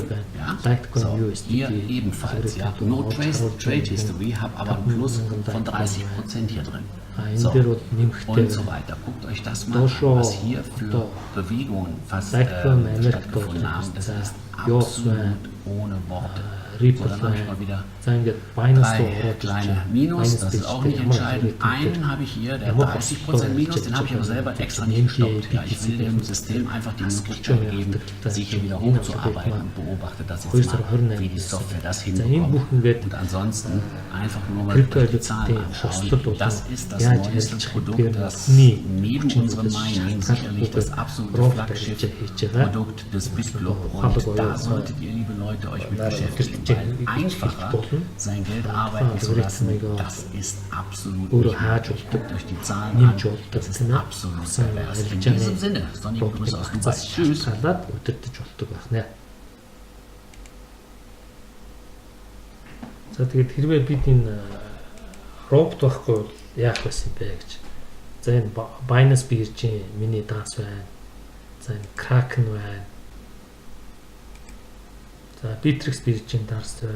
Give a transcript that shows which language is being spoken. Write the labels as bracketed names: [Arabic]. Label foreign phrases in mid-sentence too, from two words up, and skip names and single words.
[German] Ja? So, hier ebenfalls, ja, [English] no Trade History, [German] habe aber ein Plus von 30% hier drin. So, und so weiter. Guckt euch das mal an, was hier für Bewegungen fast stattgefunden haben. Das ist absolut ohne Worte. Ripple dann habe ich mal wieder [Mongolian] за ингээд Binance руу 3 ороод [German] kleine Minus, das ist auch nicht entscheidend. Einen habe ich hier, der hat 30% Minus, den habe ich aber selber extra nicht gestoppt. Ja, ich will dem System einfach die Möglichkeit geben, sich hier wieder hochzuarbeiten und beobachte das jetzt mal, wie die Software das hinbekommt. Und ansonsten einfach nur mal die Zahlen anschauen. Das ist das neueste Produkt, das neben unserem Mining sicherlich das absolute Flaggschiff-Produkt des BitGlobe. Und da solltet ihr, liebe Leute, euch mit beschäftigen, weil einfacher sein Geld arbeiten zu lassen, das ist absolut nicht möglich. Guckt euch die Zahlen an, das ist absolut pervers. In diesem Sinne, sonnige Grüße aus Dubai. Tschüss. [Mongolian] Өдөртөж болдог байна. За тэгээд хэрвээ бид энэ робот байхгүй бол яах байсан бэ гэж. За энэ Binance биржийн миний данс байна. За энэ Kraken байна. За Bittrex биржийн данс байна.